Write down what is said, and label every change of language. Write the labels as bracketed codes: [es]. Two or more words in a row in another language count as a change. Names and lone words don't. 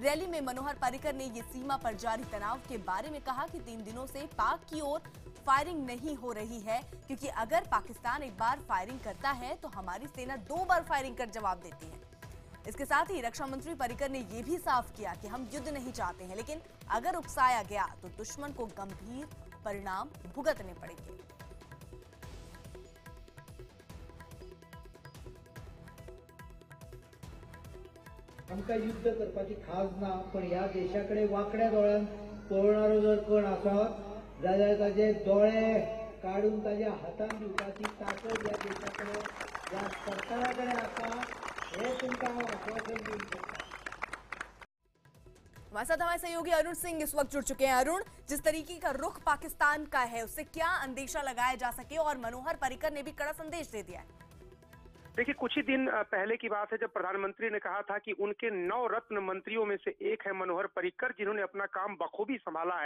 [hi] रैली में मनोहर पर्रिकर ने ये सीमा पर जारी तनाव के बारे में कहा कि 3 दिनों से पाक की ओर फायरिंग नहीं हो रही है, क्योंकि अगर पाकिस्तान एक बार फायरिंग करता है तो हमारी सेना 2 बार फायरिंग कर जवाब देती है। इसके साथ ही रक्षा मंत्री पर्रिकर ने यह भी साफ किया कि हम युद्ध नहीं चाहते हैं, लेकिन अगर उकसाया गया तो दुश्मन को गंभीर परिणाम भुगतने पड़ेंगे। [kok] आमकां युद्ध करपाची खाज ना, पण ह्या देशाकडे वाकड्या दोळ्यान पळोवणारो जर कोण आसत जाल्यार ताचे दोळे काढून ताच्या हातान दिवपाची ताकद ह्या देशाकडे, ह्या सरकाराकडे आसा, हे तुमकां हांव आश्वासन दिवंक शकता। [hi] हमारे साथ हमारे सहयोगी अरुण सिंह इस वक्त जुड़ चुके हैं। अरुण, जिस तरीके का रुख पाकिस्तान का है उससे क्या अंदेशा लगाया जा सके, और मनोहर पर्रिकर ने भी कड़ा संदेश दे दिया है। देखिए, कुछ ही दिन पहले की बात है जब प्रधानमंत्री ने कहा था कि उनके 9 रत्न मंत्रियों में से एक है मनोहर पर्रिकर, जिन्होंने अपना काम बखूबी संभाला है।